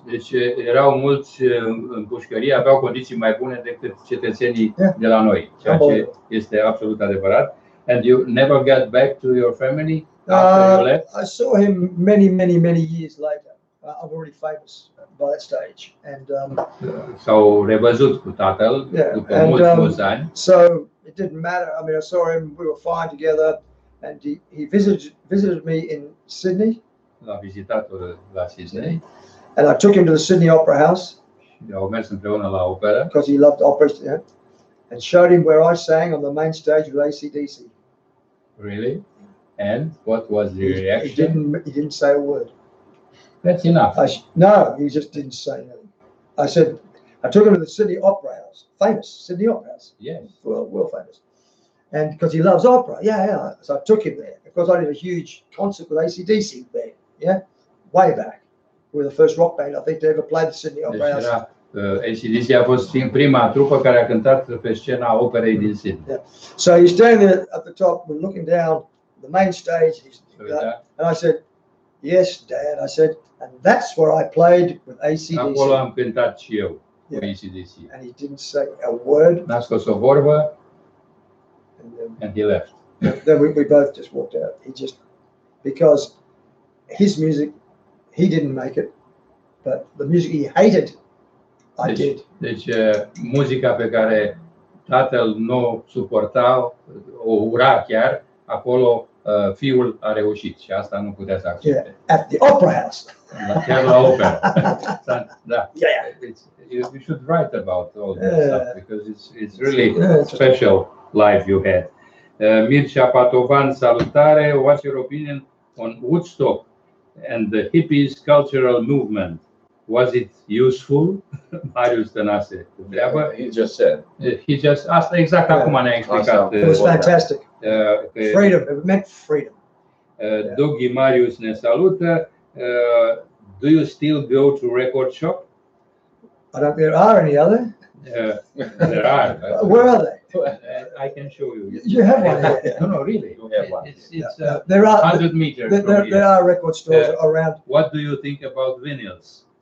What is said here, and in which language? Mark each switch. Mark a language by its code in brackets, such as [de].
[ro] Deci erau mulți în pușcărie, aveau condiții mai bune decât cetățenii de la noi, ceea ce este absolut adevărat. [en] And you never got back to your family after you left? I saw him many years later. I'm already famous by that stage. And [ro] s-au revăzut cu tatăl după mulți ani. [en] So it didn't matter. I mean, I saw him. We were fine together, and he visited me in Sydney. [ro] L-a vizitat la Sydney. [en] And I took him to the Sydney Opera House. [ro] Au mers împreună la operă. [en] Because he loved operas, and showed him where I sang on the main stage with AC/DC. Really? And what was the reaction? He didn't say a word. That's enough. No, he just didn't say anything. I said, I took him to the Sydney Opera House, famous Sydney Opera House. Yes. Well famous. And because he loves opera, so I took him there. Because I did a huge concert with AC/DC there, way back. We were the first rock band I think to ever play the Sydney Opera House. [ro] AC/DC a fost prima trupă care a cântat pe scena operei din Sydney. [en] Yeah. So he's standing there at the top, we're looking down the main stage, and I said, "Yes, Dad," I said, and that's where I played with AC/DC. [ro] Acolo am cântat și eu cu AC/DC. [en] And he didn't say a word. [ro] N-a scos o vorbă. [en] And he left. Then we both just walked out. Because his music, he didn't make it, but the music he hated, I did. [ro] Deci muzica pe care tatăl nu suporta, o ura chiar, acolo fiul a reușit și asta nu putea să accepte. [en] At the Opera House. [ro] Chiar la opera. Da. [en] You should write about all this stuff because it's really special life you had. Mircea Patovan, salutare. What's your opinion on Woodstock and the hippies cultural movement? Was it useful? Marius Tănase. He just said. [ro] Asta exact acum ne-a explicat. [en] It was fantastic. Freedom. It meant freedom. [ro] Dougie Marius ne salută. [en] Do you still go to R.O.C.K? I don't think there are any other. There are. Where are they? I can show you. You have one here. No, really. You have one. It's there are 100 meters. There are record stores around. What do you think about vinyls?